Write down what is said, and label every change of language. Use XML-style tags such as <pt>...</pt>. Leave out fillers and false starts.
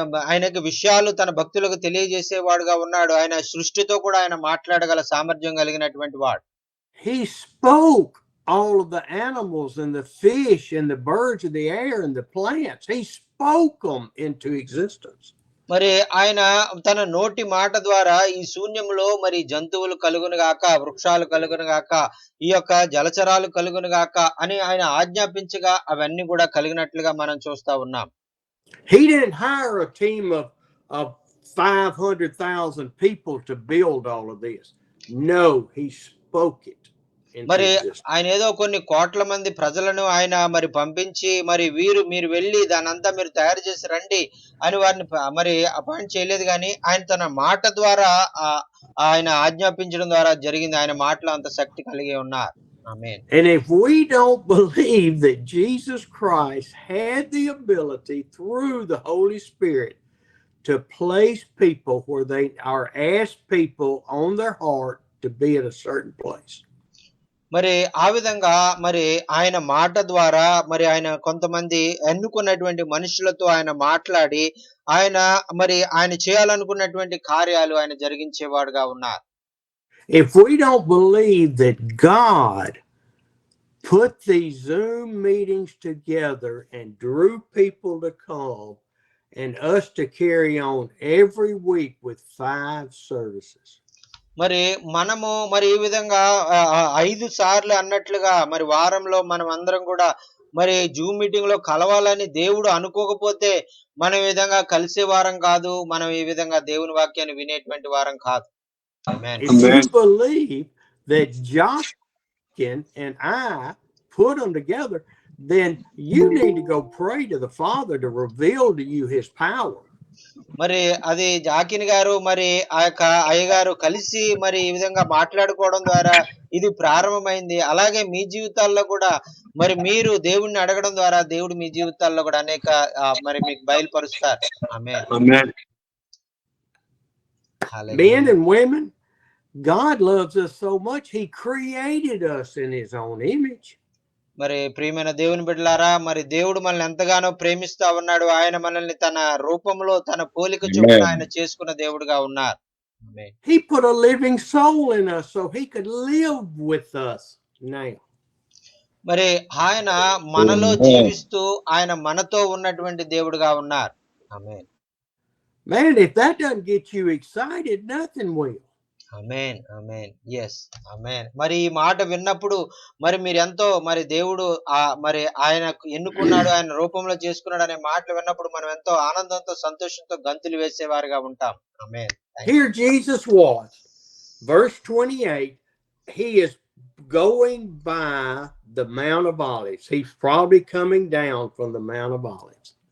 <te>ఆయనకి విషయాలు తన భక్తులకు తెలియజేసేవాడుగా ఉన్నాడు. ఆయన సృష్టితో కూడా ఆయన మాట్లాడగల సామర్థ్యం కలిగినటువంటి వాడు.</te> <en>He spoke all of the animals and the fish and the birds of the air and the plants. He spoke them into existence.</en> <te>మరి ఆయన తన నోటి మాట ద్వారా ఈ శూన్యంలో మరి జంతువులు కలుగును గాక, వృక్షాలు కలుగును గాక, ఈ యొక్క జలచరాలు కలుగును గాక అని ఆయన ఆజ్ఞాపించగా అవన్నీ కూడా కలిగినట్లుగా మనం చూస్తా ఉన్నాం.</te> <en>He didn't hire a team of 500,000 people to build all of this. No, he spoke it.</en> <te>మరి ఆయన ఏదో కొన్ని కోట్ల మంది ప్రజలను ఆయన మరి పంపించి మరి మీరు వెళ్ళి దానంతా మీరు తయారు చేసి రండి అని వారిని మరి అపాయింట్ చేయలేదు కానీ ఆయన తన మాట ద్వారా ఆయన ఆజ్ఞాపించడం ద్వారా జరిగింది. ఆయన మాటలో అంత శక్తి కలిగి ఉన్నారు. Amen.</te> <en>And if we don't believe that Jesus Christ had the ability through the Holy Spirit to place people where they are asked people on their heart to be at a certain place.</en> <te>మరి ఆ విధంగా మరి ఆయన మాట ద్వారా మరి ఆయన కొంతమంది ఎన్నుకున్నటువంటి మనుషులతో ఆయన మాట్లాడి ఆయన మరి ఆయన చేయాలనుకున్నటువంటి కార్యాలు ఆయన జరిగించేవాడుగా ఉన్నారు.</te> <en>If we don't believe that God put these Zoom meetings together and drew people to come and us to carry on every week with 5 services.</en> <te>మరి మనము మరి ఈ విధంగా 5 సార్లు అన్నట్లుగా మరి వారంలో మనం అందరం కూడా మరి జూమ్ మీటింగ్ లో కలవాలని దేవుడు అనుకోకపోతే మనం ఈ విధంగా కలిసే వారం కాదు. మనం ఈ విధంగా దేవుని వాక్యాన్ని వినేటువంటి వారం కాదు. Amen.</te> <en>If you believe that Joshua and I put them together, then you need to go pray to the Father to reveal to you his power.</en> <te>మరి అది జాకిన్ గారు మరి ఆ యొక్క అయ్యగారు కలిసి మరి ఈ విధంగా మాట్లాడుకోవడం ద్వారా ఇది ప్రారంభమైంది. అలాగే మీ జీవితాల్లో కూడా మరి మీరు దేవుణ్ణి అడగడం ద్వారా దేవుడు మీ జీవితాల్లో కూడా అనేక మరి మీకు బయలుపరుస్తారు. ఆమేన్.</te> <en>Amen. Men and women, God loves us so much, he created us in his own image.</en> <te>మరి ప్రియమైన దేవుని బిడ్డలారా, మరి దేవుడు మనల్ని ఎంతగానో ప్రేమిస్తా ఉన్నాడు. ఆయన మనల్ని తన రూపంలో తన పోలిక చొప్పున ఆయన చేసుకున్న దేవుడుగా ఉన్నారు. ఆమేన్.</te> <en>He put a living soul in us so he could live with us now.</en> <te>మరి ఆయన మనలో జీవిస్తూ ఆయన మనతో ఉన్నటువంటి దేవుడుగా ఉన్నారు. ఆమేన్.</te> <en>Man, if that doesn't get you excited, nothing will.</en> <te>Amen. Amen. yes ఆమేన్. మరి ఈ మాట విన్నప్పుడు మరి మీరు ఎంతో మరి దేవుడు మరి ఆయన ఎన్నుకున్నాడు, ఆయన రూపంలో చేసుకున్నాడు అనే మాటలు విన్నప్పుడు మనం ఎంతో ఆనందంతో సంతోషంతో గంతులు వేసేవారుగా ఉంటాం. ఆమేన్.</te> <en>Here Jesus was, verse 28, he is going by the Mount of Olives. He's probably coming down from the Mount of Olives.</en>